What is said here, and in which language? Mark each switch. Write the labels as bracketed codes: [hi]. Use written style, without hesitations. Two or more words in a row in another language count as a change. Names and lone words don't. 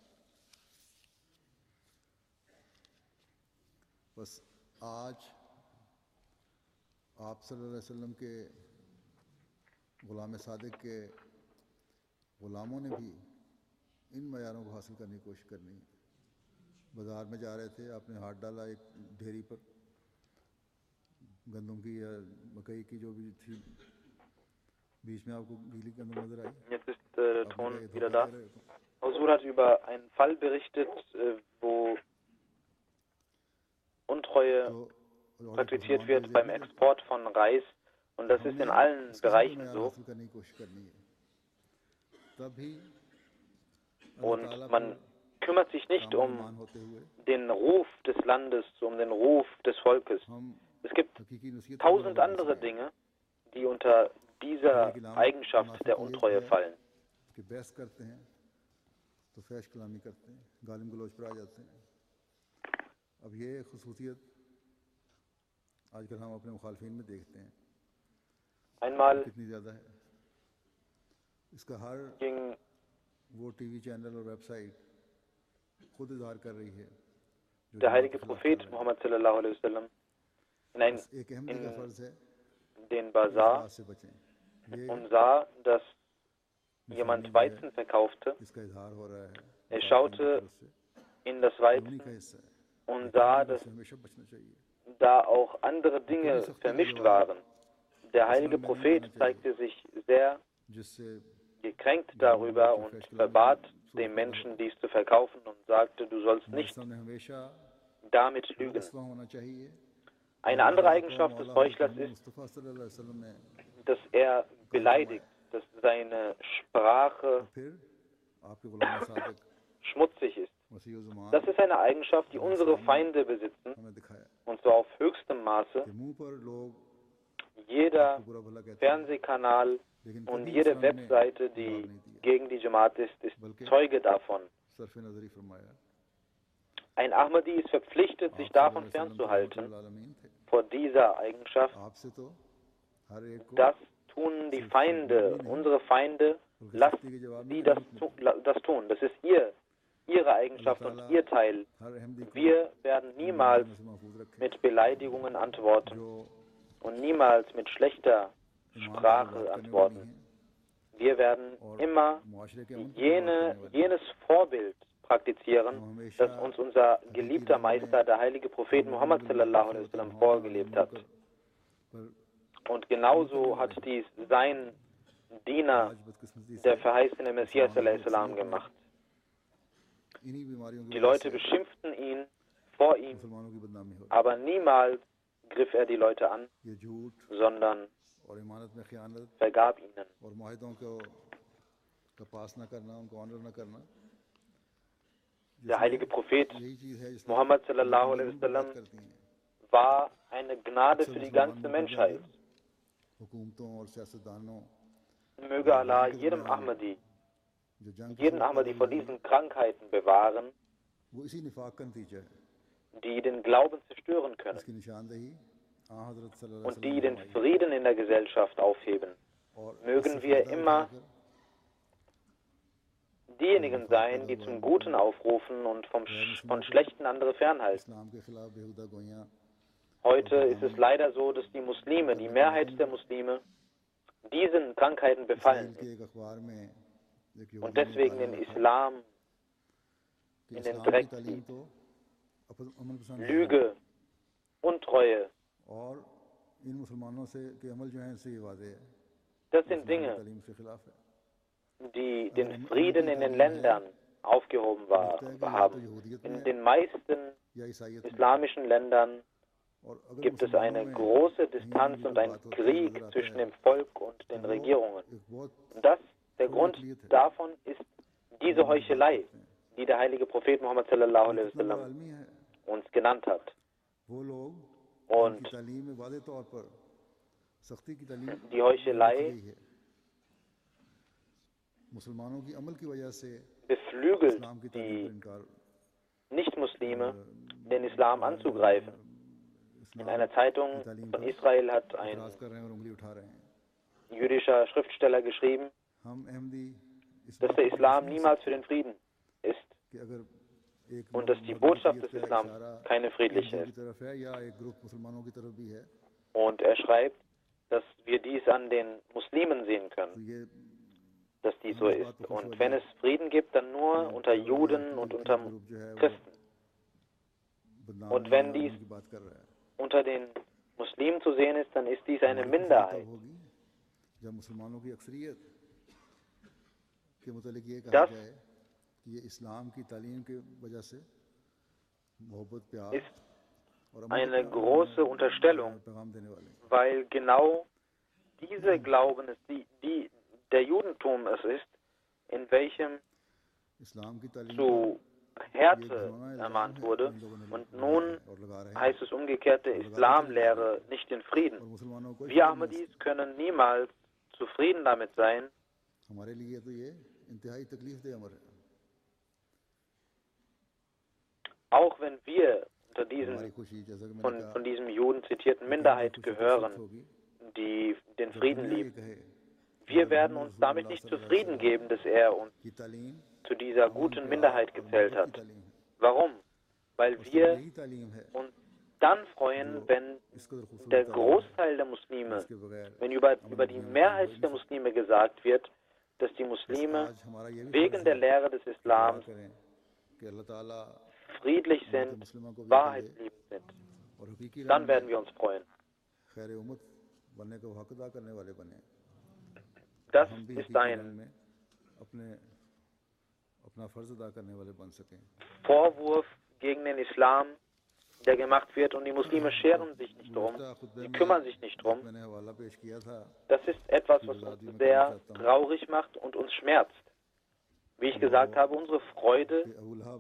[ur] بس آج آپ [ar] صلى الله عليه وسلم [ur] کے غلام صادق کے غلاموں نے بھی ان معیاروں کو حاصل کرنے کی کوشش کرنی ہے. بازار میں جا رہے تھے، آپ نے ہاتھ ڈالا ایک ڈھیری پر گندم کی یا مکئی کی جو بھی تھی، بیچ میں آپ کو گیلی گندم نظر آئی. [de] Jetzt ist der Ton wieder da. Huzur hat über einen Fall berichtet, wo Untreue praktiziert wird beim Export von Reis, und das ist in allen Bereichen so. Und man kümmert sich nicht um den Ruf des Landes, um den Ruf des Volkes. Es gibt 1000 andere Dinge, die unter dieser Eigenschaft der Untreue fallen. [ur] کہ بحث کرتے ہیں تو فحش کلامی کرتے ہیں، گالم گلوچ پر آ جاتے ہیں. اب یہ خصوصیت آج کل ہم اپنے مخالفین میں دیکھتے ہیں [de] Einmal [ur] کتنی زیادہ ہے۔ اس کا ہر [de] ging [ur] وہ ٹی وی چینل اور ویب سائٹ خود اظہار کر رہی ہے. [de] der heilige Prophet Muhammad [ar] صلى الله عليه وسلم [ur] ایک احمدی کا فرض ہے [de] den Bazar [ur] سے بچیں. [de] und sah, dass jemand Weizen verkaufte. [ur] اس کا اظہار ہو رہا ہے. [de] Er schaute in das Weizen und sah, dass [ur] ہمیشہ بچنا چاہیے. [de] da auch andere Dinge vermischt waren. Der heilige Prophet zeigte sich sehr [ur] جس سے [de] gekränkt darüber und verbat dem Menschen, dies zu verkaufen und sagte, du sollst nicht [ur] ہمیشہ [de] damit lügen. [ur] فیصلہ ہونا چاہیے. [de] Eine andere Eigenschaft des Heuchlers ist, [ar] مصطفى صلى الله عليه وسلم ने [de] dass er beleidigt, dass seine Sprache [ur] پھر آپ کے غلام صادق [de] schmutzig ist. [ur] مسیح زمان [de] Das ist eine Eigenschaft, die unsere Feinde besitzen, [ur] ہمیں دکھایا [de] und zwar auf höchstem Maße. [ur] کہ منہ پر لوگ [de] Jeder [ur] برا بھلا کہتے ہیں, [de] Fernsehkanal und jede Webseite, die gegen die Jamaat ist Zeuge davon. [ur] صرف نظری فرمایا [de] Ein Ahmadi ist verpflichtet, sich davon fernzuhalten, vor dieser Eigenschaft. [ur] آپ سے تو ہر ایک کو [de] Das tun die Feinde, unsere Feinde, lasst sie das tun. Das ist ihre Eigenschaft und ihr Teil. [ur] ہر احمدی کو [de] Wir werden niemals [ur] سے محفوظ رکھے [de] mit Beleidigungen antworten [ur] جو [de] und niemals mit schlechter Sprache antworten. Wir werden immer [ur] معاشرے کے امن [de] jenes Vorbild praktizieren, das uns unser geliebter Meister, der heilige Prophet Muhammad [ar] صلى الله عليه وسلم, [de] vorgelebt hat. Und genauso hat dies sein Diener, der verheißene Messias [ar] صلى الله عليه وسلم, [de] gemacht. [ur] انہی بیماریوں [de] Die Leute beschimpften ihn vor ihm, [ur] مسلمانوں کی بدنامی ہو [de] aber niemals griff er die Leute an, [ur] یہ جھوٹ [de] sondern [ur] اور امانت میں خیانت [de] vergab ihnen. [ur] اور معاہدوں کا پاس نہ کرنا، ان کو آنر نہ کرنا, उनको ऑनर न करना, [de] Der heilige Prophet [ur] یہی چیز ہے جس میں [ar] محمد صلى الله عليه وسلم [ur] کرتی ہیں [de] war eine Gnade für die ganze Menschheit. [ur] حکومتوں اور سیاستدانوں [de] Möge Allah jedem Ahmadi, [ur] جو جنگ [de] jeden Ahmadi vor diesen Krankheiten bewahren, [ur] وہ اسی نفاق کا نتیجہ ہے, [de] die den Glauben zerstören können [ur] اس کی نشاندہی حضرت صلی اللہ [de] und [ur] علیہ [de] die den Frieden in der Gesellschaft aufheben. [ur] اور [de] Mögen wir immer diejenigen sein, die zum Guten aufrufen und von Schlechten andere fernhalten. [ur] اسلام کے خلاف بیہودہ گوئیاں [de] Heute ist es leider so, dass die Muslime, die Mehrheit der Muslime, diesen Krankheiten befallen [ur] کے [de] sind [ur] ایک اخبار میں ایک [de] und deswegen den Islam [ur] کہ [de] in den [ur] اسلام [de] Dreck [ur] کی تعلیم [de] ziehen. [ur] تو امن پسند ہے [de] Lüge, Untreue, [ur] اور ان مسلمانوں سے کے عمل جو ہیں اس سے یہ وعدے ہے [de] das sind Dinge, [ur] تعلیم سے خلاف ہے. [de] die den Frieden in den Ländern aufgehoben haben. In den meisten [ur] یا عیسائیت میں [de] islamischen Ländern [ur] اور اگر [de] gibt es eine große Distanz und einen Krieg zwischen dem Volk und den Regierungen. [ur] ایک بہت [de] Und der Grund davon ist diese Heuchelei, die der heilige Prophet Muhammad sallallahu alaihi wasallam [ur] عالمی ہے, [de] uns genannt hat. [ur] وہ لوگ [de] Und [ur] کی تعلیم میں وعدے طور پر سختی کی تعلیم [de] die Heuchelei [ur] گئی ہے، مسلمانوں کی عمل کی وجہ سے [de] beflügelt [ur] اسلام کی تعلیم [de] die [ur] پر انکار [de] Nichtmuslime, den Islam anzugreifen. In einer Zeitung von Israel hat ein [ur] اعتراض کر رہے ہیں اور انگلی اٹھا رہے ہیں. [de] jüdischer Schriftsteller geschrieben, [ur] ہم احمدی اس [de] dass der Islam niemals für den Frieden ist [ur] کہ اگر ایک [de] und dass die Botschaft des Islam keine friedliche [ur] کی [de] ist. [ur] طرف ہے یا ایک گروپ مسلمانوں کی طرف بھی ہے, [de] Und er schreibt, dass wir dies an den Muslimen sehen [ur] تو [de] können, [ur] یہ [de] dass dies so ist. Und wenn es Frieden gibt, dann nur unter Juden und unter [ur] گروپ جو ہے وہ [de] Christen. [ur] بدنام [de] Und wenn dies [ur] کی بات کر رہا ہے, [de] unter den Muslimen zu sehen ist, dann ist dies eine Minderheit. [ur] ہوگی جب مسلمانوں کی اکثریت کے متعلق یہ کہا [de] Das [ur] جائے کہ یہ اسلام کی تعلیم کی وجہ سے محبت پیار [de] ist [ur] اور [de] eine große Unterstellung, [ur] پیغام دینے والے ہیں. [de] weil genau diese Glauben es der Judentum es ist, in welchem [ur] اسلام کی تعلیم [de] zu Härte ermahnt wurde. Und nun heißt es umgekehrt, der Islamlehre nicht den [ur] اور [de] Frieden. [ur] مسلمانوں کو [de] Wir Ahmadis können niemals zufrieden damit sein, [ur] ہمارے لیے تو یہ انتہائی تکلیف دہ امر ہے. [de] auch wenn wir unter diesen [ur] ہماری خوشی جیسا کہ میں نے [de] von [ur] کہا [de] diesem Juden zitierten Minderheit gehören, die den Frieden [ur] دنیا یہ [de] liebt. [ur] کہے [de] Wir werden uns damit nicht zufrieden geben, dass er uns [ur] کہ تعلیم zu dieser guten Minderheit gezählt hat. [de] Warum? Weil wir [ur] یہی تعلیم ہے [de] uns dann freuen, wenn der Großteil der Muslime, wenn über die Mehrheit der Muslime gesagt wird, dass die Muslime [ur] آج ہمارا یہ بھی [de] wegen der Lehre des Islams [ur] کریں کہ اللہ تعالیٰ [de] friedlich sind, wahrheitsliebend sind. [ur] اور حقیقی [de] Dann werden wir uns freuen. [ur] خیر امت بننے کا حق ادا کرنے والے بنے. [de] Das [ur] ہم بھی [de] ist [ur] حقیقی [de] ein [ur] رنگ میں اپنا فرض ادا کرنے والے بن سکیں. [de] Vorwurf gegen den Islam, der gemacht wird, und die Muslime scheren sich nicht drum, die kümmern sich nicht drum. [ur] میں نے حوالہ پیش کیا تھا [de] Das ist etwas, was uns sehr traurig macht und uns schmerzt. Wie ich gesagt habe, unsere Freude, [ur] کہ ابو لہب